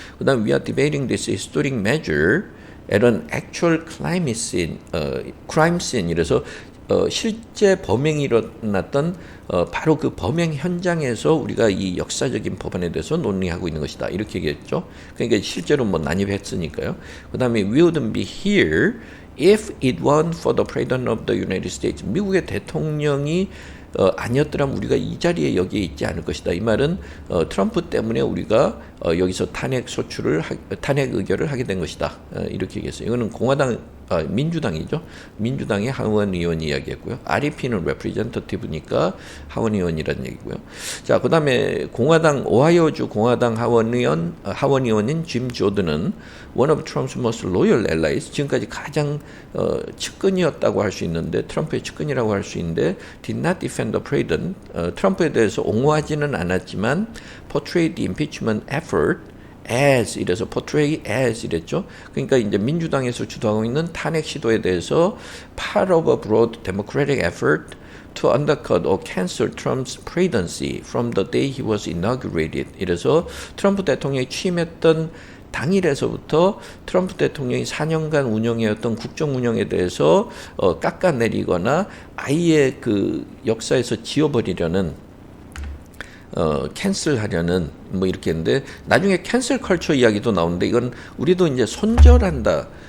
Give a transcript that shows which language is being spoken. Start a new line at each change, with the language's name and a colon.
Korean: 그다음 we are debating this historic measure at an actual crime scene 이래서 실제 범행이 일어났던 바로 그 범행 현장에서 우리가 이 역사적인 법안에 대해서 논의하고 있는 것이다 이렇게 얘기했죠. 그러니까 실제로 뭐 난입했으니까요.
English: 그다음에 we wouldn't be here if it weren't for the President of the United States.
Korean: 미국의 대통령이 아니었더라면 우리가 이 자리에 여기에 있지 않을 것이다. 이 말은 트럼프 때문에 우리가 여기서 탄핵 의결을 하게 된 것이다. 이렇게 얘기했어요. 이거는 민주당이죠. 민주당의 하원 의원이 이야기했고요. REP는 representative니까 하원 의원이라는 얘기고요. 자, 그다음에 오하이오주 공화당 하원 의원인 짐 조던은 one of Trump's most loyal allies, 지금까지 가장 측근이었다고 할 수 있는데 트럼프의 측근이라고 할 수 있는데 did not defend the president. 트럼프에 대해서 옹호하지는 않았지만 portrayed the impeachment effort as 이래서 portray as 이랬죠.
English: 그러니까 이제 민주당에서 주도하고 있는 탄핵 시도에 대해서 part of a broad democratic effort to undercut or cancel Trump's presidency from the day he was inaugurated.
Korean: 이래서 트럼프 대통령이 취임했던 당일에서부터 트럼프 대통령이 4년간 운영해왔던 국정 운영에 대해서 깎아내리거나 아예 그 역사에서 지워버리려는 캔슬하려는 뭐 이렇게 했는데 나중에 캔슬 컬처 이야기도 나오는데 이건 우리도 이제 손절한다.